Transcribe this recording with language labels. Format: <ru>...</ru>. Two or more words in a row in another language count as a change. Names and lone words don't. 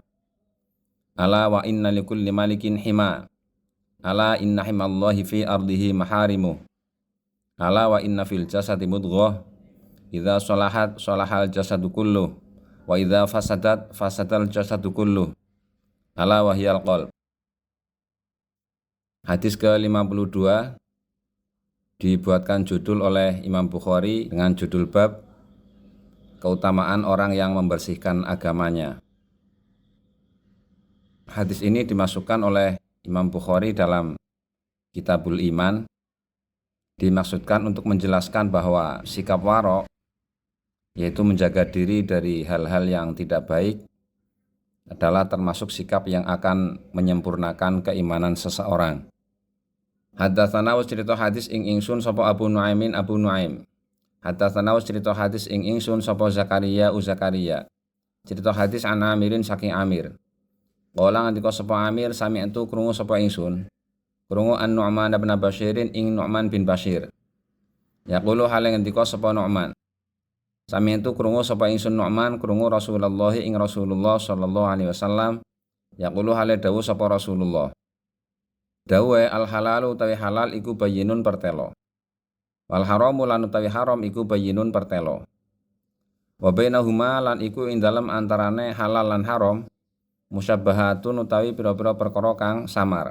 <ar>ألا وإن لكل ملك حمى ألا إن حمى الله في أرضه محارمه ألا وإن في الجسد مضغة إذا صلحت صلح الجسد كله وإذا فسدت فسد الجسد كله ألا وهي القلب.</ar> <id>Hadis ke-52 dibuatkan judul oleh Imam Bukhari dengan judul bab keutamaan orang yang membersihkan agamanya. Hadis ini dimasukkan oleh Imam Bukhari dalam Kitabul Iman, dimaksudkan untuk menjelaskan bahwa sikap waro, yaitu menjaga diri dari hal-hal yang tidak baik, adalah termasuk sikap yang akan menyempurnakan keimanan seseorang.</id> <jv>Haddatsana wa cerita hadis ing ingsun sapa Abu Nuaimin Abu Nuaim. Haddatsana wa cerita hadis ing ingsun sapa Zakaria Zakaria. Cerita hadis an Amirin saking Amir. Qala ngandika sapa Amir sami'tu krungu sapa ingsun. Krungu an Nu'man bin Bashirin ing Nu'man bin Bashir. Yaqulu hale ngendika sapa Nu'man. Sami'tu krungu sapa ingsun Nu'man krungu Rasulullah ing Rasulullah</jv> <ar>صلى الله عليه وسلم.</ar> <jv>Yaqulu hale dawuh sapa Rasulullah. Dawe al halalu utawi halal iku bayyinun pertelo.</jv> <ar>والحرام</ar> <jv>lan utawi haram iku bayyinun pertelo.</jv> <ar>وبينهما</ar> <jv>lan iku ing dalem antarane halal lan haram musyabbahatun utawi pira-pira perkara kang samar.</jv>